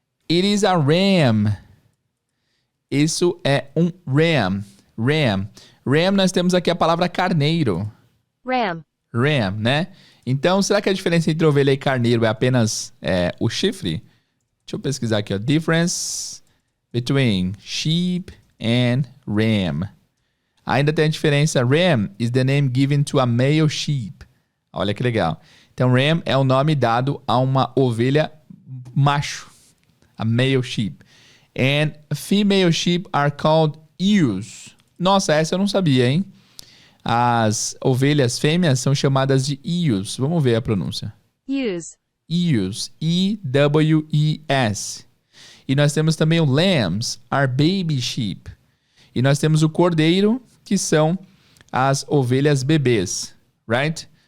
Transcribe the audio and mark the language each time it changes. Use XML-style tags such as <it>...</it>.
<en>It is a ram.</en> <pt>Isso é um</pt> <en>ram. Ram.</en> <pt>Ram, nós temos aqui a palavra carneiro.</pt> <en>Ram.</en> <pt>Ram, né? Então, será que a diferença entre ovelha e carneiro é apenas o chifre? Deixa eu pesquisar aqui, ó.</pt> <en>Difference between sheep and ram.</en> <pt>Ainda tem a diferença.</pt> <en>Ram is the name given to a male sheep.</en> <pt>Olha que legal. Então, ram é o nome dado a uma ovelha macho.</pt> <en>A male sheep. And female sheep are called ewes.</en> <pt>Nossa, essa eu não sabia, hein? As ovelhas fêmeas são chamadas de ewes. Vamos ver a pronúncia.</pt> <en>Ewes. Ewes. E-W-E-S.</en> <pt>E nós temos também o lambs,</pt> <en>are baby sheep.</en> <pt>E nós temos o cordeiro, que são as ovelhas bebês. Right?</pt>